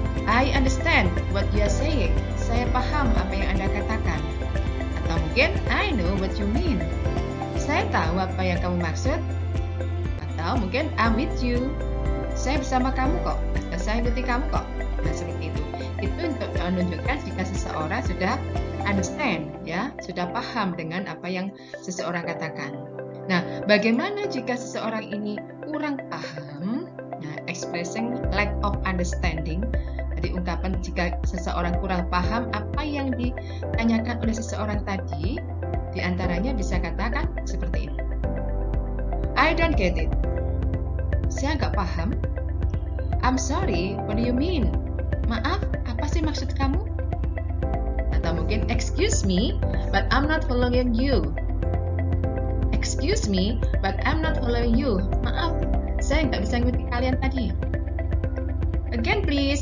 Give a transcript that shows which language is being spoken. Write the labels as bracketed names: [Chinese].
[English] I understand what you are saying. [Indonesian] Saya paham apa yang Anda katakan. Atau mungkin [English] I know what you mean. [Indonesian] Saya tahu apa yang kamu maksud. Atau mungkin [English] I'm with you. [Indonesian] Saya bersama kamu kok. Atau saya ikuti kamu kok. Nah, seperti itu. Itu untuk menunjukkan jika seseorang sudah understand, ya, sudah paham dengan apa yang seseorang katakan. Nah, bagaimana jika seseorang ini kurang paham? [English] Nah, expressing lack of understanding. [Indonesian] Jadi ungkapan jika seseorang kurang paham apa yang ditanyakan oleh seseorang tadi, diantaranya bisa katakan seperti ini. [English] I don't get it. [Indonesian] Saya nggak paham. [English] I'm sorry, what do you mean? [Indonesian] Maaf, apa sih maksud kamu? Atau mungkin, [English] excuse me, but I'm not following you. Excuse me, but I'm not following you. [Indonesian] Maaf, saya nggak bisa ngikuti kalian tadi. [English] Again please.